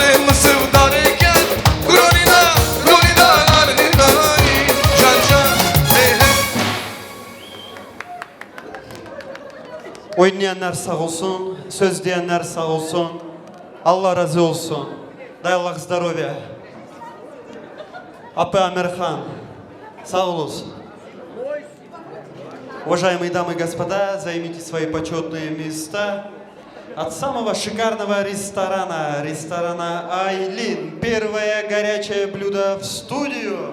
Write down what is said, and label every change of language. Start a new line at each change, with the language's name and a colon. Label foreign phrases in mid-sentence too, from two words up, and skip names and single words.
Turkish: sevdarken Gronina, Gronina, Gronina, can can hey hey. Oynayanlar sağ olsun, söz diyenler sağ olsun. Allah razı olsun.
Russian: Дай Аллах здоровья.
Kumyk: Апе Амирхан, сау олус.
Russian: Уважаемые дамы и господа, займите свои почетные места. От самого шикарного ресторана, ресторана Айлин, первое горячее блюдо в студию.